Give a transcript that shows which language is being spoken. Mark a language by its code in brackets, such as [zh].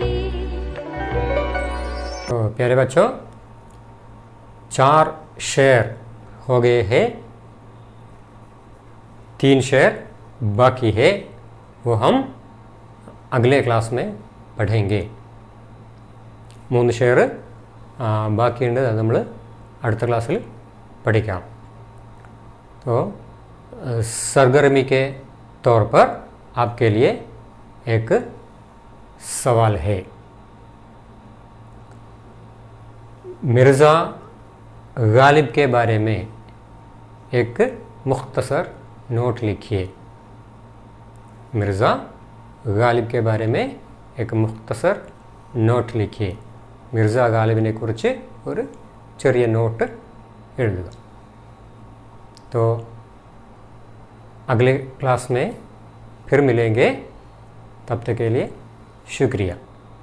[hi] तो प्यारे बच्चों 4 शेर हो गए हैं, 3 शेर बाकी है, वो हम अगले क्लास में പഠിंगे. [ml] 3 ഷെയർ ബാക്കിയുണ്ട്, അത് നമ്മൾ അടുത്ത ക്ലാസ്സിൽ പഠിക്കാം. [hi] तो सरगर्मी के तौर पर आपके लिए एक सवाल है. मिर्ज़ा गालिब के बारे में एक मुख्तसर नोट लिखिए. मिर्ज़ा गालिब के बारे में एक मुख्तसर നോട്ട് लिखिए. [ml] मिर्ज़ा गालिबिനെ കുറിച്ച് ഒരു ചെറിയ നോട്ട് എഴുതുക. [hi] तो अगले क्लास में फिर मिलेंगे. तब तक के लिए शुक्रिया.